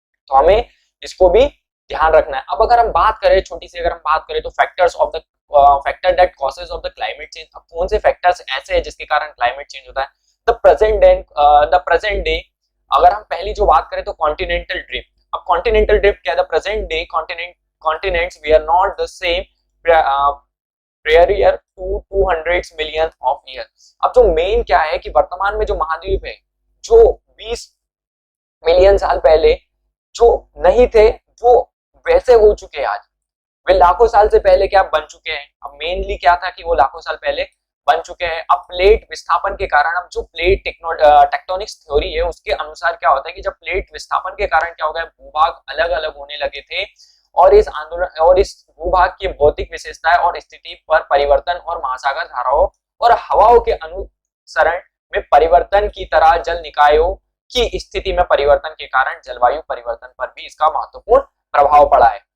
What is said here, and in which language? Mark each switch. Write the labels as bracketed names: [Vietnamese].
[Hindi] तो हमें इसको भी ध्यान रखना है। अब अगर हम बात करें, छोटी सी अगर हम बात करें तो factor that causes of the climate change. अब कौन से फैक्टर्स ऐसे हैं जिसके कारण क्लाइमेट चेंज होता है? द प्रेजेंट डे, अगर हम पहली जो बात करें तो कॉन्टिनेंटल ड्रिफ्ट। [English] अब continental drift क्या है? The present day continents we are not the same prior to 200 million of years। [Hindi] अब जो मेन क्या है कि वर्तमान में जो महाद्वीप है जो 20 मिलियन साल पहले जो नहीं थे वो वैसे हो चुके हैं आज, वे लाखों साल से पहले क्या बन चुके हैं। अब मेनली क्या था कि वो लाखों साल पहले बन चुके हैं। अब प्लेट विस्थापन के कारण, अब जो प्लेट टेक्टोनिक्स थ्योरी है उसके अनुसार क्या होता है कि जब प्लेट विस्थापन के कारण क्या हो गया, भूभाग अलग अलग होने लगे थे और इस भूभाग की भौतिक विशेषताएं और स्थिति पर परिवर्तन और महासागर धाराओं और हवाओं के अनुसरण में परिवर्तन की तरह जल निकायों की स्थिति में परिवर्तन के कारण जलवायु परिवर्तन पर भी इसका महत्वपूर्ण प्रभाव पड़ा है।